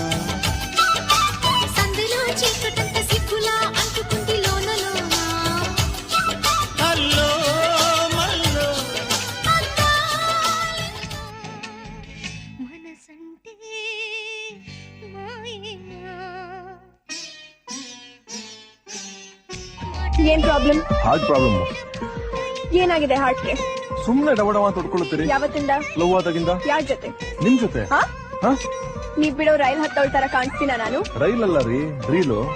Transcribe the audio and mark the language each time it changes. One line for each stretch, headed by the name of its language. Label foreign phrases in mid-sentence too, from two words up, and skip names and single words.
Telugu: సందులో చీకటంత సిగ్గులా అంటుకుంది లోన లోన హల్లో మల్లో మనసంటే మాయేనా
Kannada: ಏನ್ ಪ್ರಾಬ್ಲಮ್?
English: heart problem.
Kannada: ಏನಾಗಿದೆ ಹಾರ್ಟ್ಗೆ? ಸುಮ್ನೆ ಡವಡವ ತೊಡ್ಕೊಳ್ಳುತ್ತೀರಿ. ಯಾವತ್ತಿಂದ? ಲವ್ ಆದಾಗಿಂದ. ಯಾರ್ ಜೊತೆ? ನಿಮ್ ಜೊತೆ. ಹಾ? ಹಾ? ನೀವ್ ಬಿಡೋ ರೈಲ್ ಹತ್ತೋಳ್ ತರ ಕಾಣಿಸ್ತೀನ ನಾನು? ರೈಲ್ ಅಲ್ಲ ರೀ, ರೀಲು.